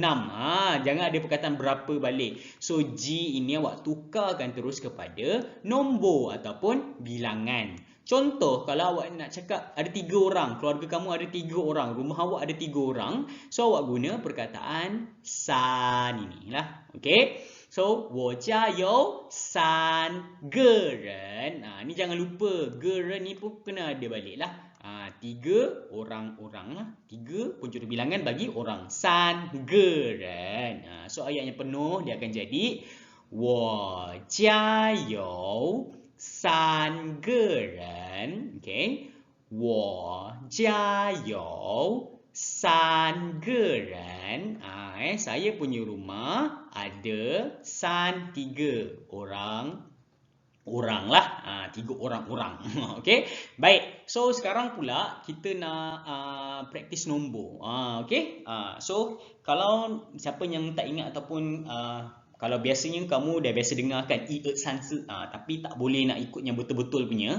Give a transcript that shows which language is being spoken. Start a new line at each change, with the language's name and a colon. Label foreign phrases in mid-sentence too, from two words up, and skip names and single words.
Malay: Jangan ada perkataan berapa balik. So G ini awak tukarkan terus kepada nombor ataupun bilangan. Contoh kalau awak nak cakap ada 3 orang, keluarga kamu ada 3 orang, rumah awak ada 3 orang, so awak guna perkataan san inilah.
Chinese: Okey. So 我家有3个人.
Malay: Ni jangan lupa,
Chinese: 个人
Malay: ni pun kena ada balik lah. 3 orang-orang lah. 3 penjodoh bilangan bagi orang.
Chinese: 3 个人.
Malay: So ayat yang penuh dia akan jadi
Chinese: 我家有3个人.
Malay: Okay.
Chinese: 我家有3个人.
Malay: Saya punya rumah ada 3 orang lah. 3 orang. Okey. Baik. So sekarang pula kita nak praktis nombor. Okey. So kalau siapa yang tak ingat ataupun kalau biasanya kamu dah biasa dengarkan 1, 2, 3 tapi tak boleh nak ikut yang betul-betul punya.